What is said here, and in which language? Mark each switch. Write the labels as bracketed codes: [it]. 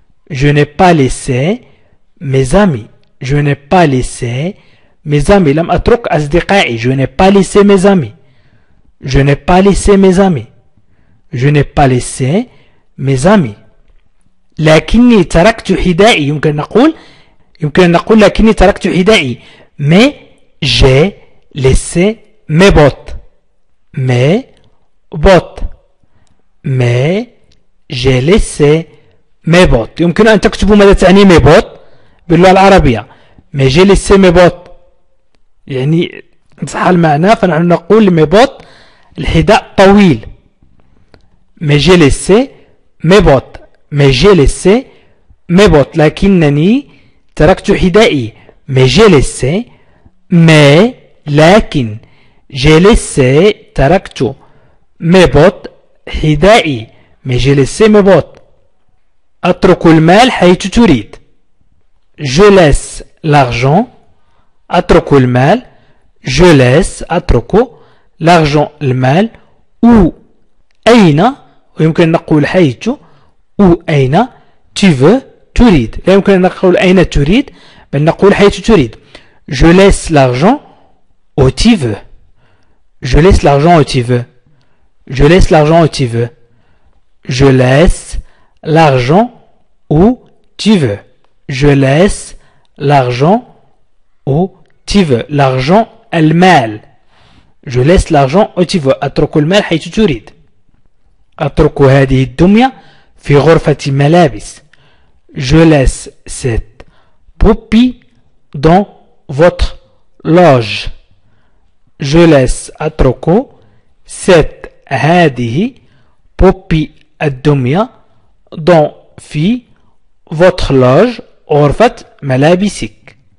[fr] Je n'ai pas laissé mes amis. Je n'ai pas laissé mes amis. [ar] لم أترك أصدقائي. [fr] Je n'ai pas laissé mes amis. Je n'ai pas laissé mes amis. Je n'ai pas laissé mes amis. [ar] لكني تركت حذائي. يمكن أن نقول لكني تركت حذائي. [fr] Mais j'ai laissé mes bottes. Mes bottes. Mais j'ai laissé mes bottes. [ar] يمكن أن تكتبوا ماذا تعني [fr] mes bottes [ar] باللغة العربية. [fr] Mais j'ai laissé mes bottes. [ar] يعني صح المعنى. فنحن نقول [fr] mes bottes [ar] الحذاء طويل. [fr] Mais j'ai laissé mes bottes. Mais j'ai laissé mes bottes. [ar] لكنني تركت حذائي. [fr] Mais j'ai laissé. Mais لكن j'ai laissé تركت mes bottes حذائي. Mais j'ai laissé mes bottes. [ar] أترك المال حيث تريد. [fr] Je laisse l'argent. [ar] أترك المال. [fr] Je laisse أترك l'argent المال. [ar] Où أين ويمكن أن نقول حيث. [fr] Où أين tu veux تريد. [ar] لا يمكن أن نقول أين تريد بل نقول حيث تريد. [fr] Je laisse l'argent où tu veux. Je laisse l'argent où tu veux. Je laisse l'argent où tu veux. Je laisse l'argent où tu veux. Je laisse l'argent où tu veux. L'argent المال. Je laisse l'argent où tu veux. [ar] أترك المال حيث تريد. أترك هذه الدمية في غرفة ملابس. [fr] Je laisse cette poupée dans votre loge. Je laisse أترك cette هذه poupée الدمية dans في votre loge [ar] غرفة ملابسك.